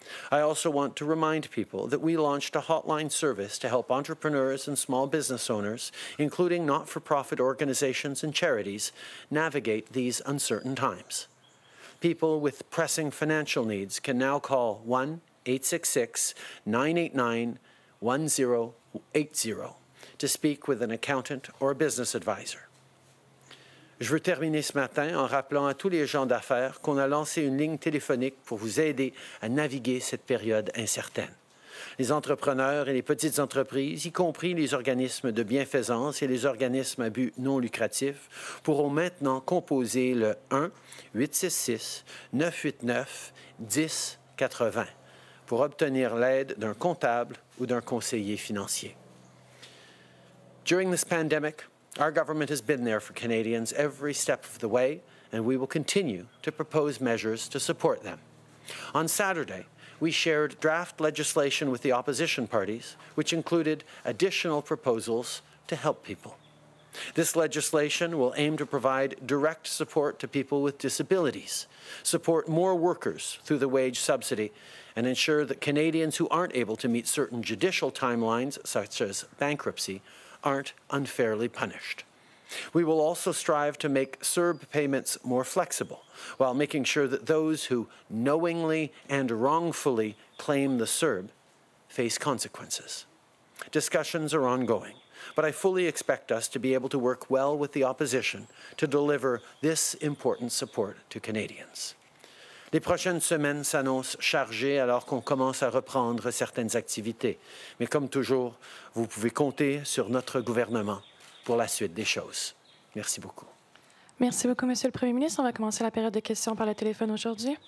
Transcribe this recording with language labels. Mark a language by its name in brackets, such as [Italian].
[English] I also want to remind people that we launched a hotline service to help entrepreneurs and small business owners, including not-for-profit organizations and charities, navigate these uncertain times. People with pressing financial needs can now call 1-866-989-1080 to speak with an accountant or a business advisor. [French] Je veux terminer ce matin en rappelant à tous les gens d'affaires qu'on a lancé une ligne téléphonique pour vous aider à naviguer cette période incertaine. Les entrepreneurs et les petites entreprises, y compris les organismes de bienfaisance et les organismes à but non lucratif, pourront maintenant composer le 1-866-989-1080 pour obtenir l'aide d'un comptable ou d'un conseiller financier. [English] During this pandemic, our government has been there for Canadians every step of the way, and we will continue to propose measures to support them. On Saturday, we shared draft legislation with the opposition parties, which included additional proposals to help people. This legislation will aim to provide direct support to people with disabilities, support more workers through the wage subsidy, and ensure that Canadians who aren't able to meet certain judicial timelines, such as bankruptcy, aren't unfairly punished. We will also strive to make CERB payments more flexible, while making sure that those who knowingly and wrongfully claim the CERB face consequences. Discussions are ongoing, but I fully expect us to be able to work well with the opposition to deliver this important support to Canadians. [French] Les prochaines semaines s'annoncent chargées alors qu'on commence à reprendre certaines activités. Mais comme toujours, vous pouvez compter sur notre gouvernement pour la suite des choses. Merci beaucoup. Merci beaucoup, Monsieur le Premier ministre. On va commencer la période de questions par le téléphone aujourd'hui.